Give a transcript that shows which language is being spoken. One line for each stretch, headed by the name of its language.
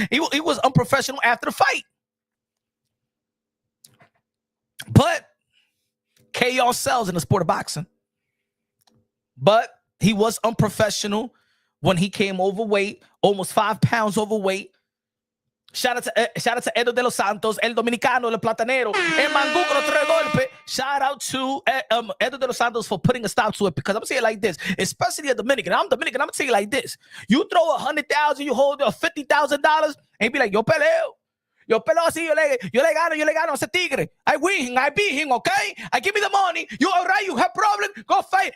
English: He was unprofessional after the fight. But chaos sells in the sport of boxing. But he was unprofessional when he came overweight, almost 5 pounds overweight. Shout out to Edo de los Santos, El Dominicano, El Platanero, El Mangu
Spanish: con los 3 golpes.
English: Shout out to Edo de los Santos for putting a stop to it, because I'm going to say it like this, especially a Dominican. I'm Dominican. I'm going to say it like this. You throw 100,000, you hold $50,000, and be like,
Spanish: yo peleo así, yo le gano a ese tigre.
English: I win him, I beat him, okay? I give me the money. You all right? You have problem? Go fight.